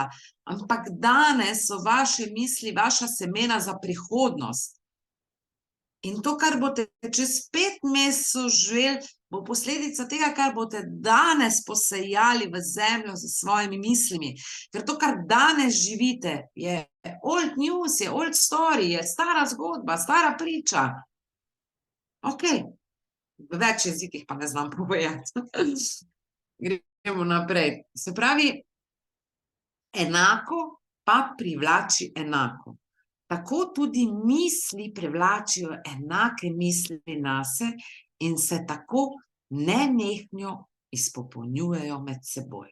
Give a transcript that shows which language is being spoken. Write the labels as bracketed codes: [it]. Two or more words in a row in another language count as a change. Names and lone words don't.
[sl] Ampak danes so vaše misli, vaša semena za prihodnost. In to, kar boste čez 5 mesecev živeli, bo posledica tega, kar boste danes posejali v zemljo z svojimi mislimi. Ker to, kar danes živite, je [en] old news, [sl] je [en] old story, [sl] je stara zgodba, stara priča. Okej, v več jezikih pa ne znam povedati. Gremo naprej. Se pravi, enako pa privlači enako. Tako tudi misli privlačijo enake misli nase in se tako nenehno izpopolnjujejo med seboj.